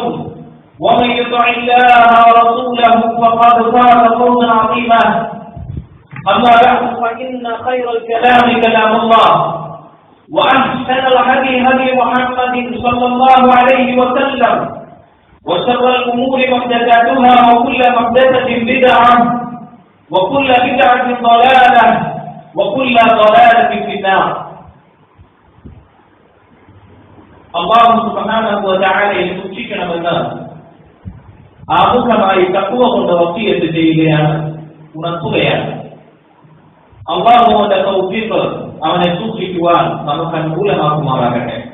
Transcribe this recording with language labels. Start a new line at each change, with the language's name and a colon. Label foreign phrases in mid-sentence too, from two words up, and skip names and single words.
Arabic: ومن يطع الله ورسوله فقد فاز فوزا عظيما أما بعد فإن خير الكلام كلام الله وأحسن الهدي هدي محمد صلى الله عليه وسلم وشر الأمور محدثاتها وكل محدثة بدعة وكل بدعة ضلالة وكل ضلالة في النار. الله سبحانه و
Malayalam: തആലയെ സൂക്ഷിക്കണമെന്ന് ആമുഖമായി തഖ്വ കൊണ്ട് വസിയത്ത് ചെയ്യുകയാണ്, ഉണർത്തുകയാണ്. അല്ലാഹുവിന്റെ തൗഫീഖ് അവനെ സൂക്ഷിക്കുവാൻ നമുക്ക് അനുകൂലമാക്കുമാറാകട്ടെ.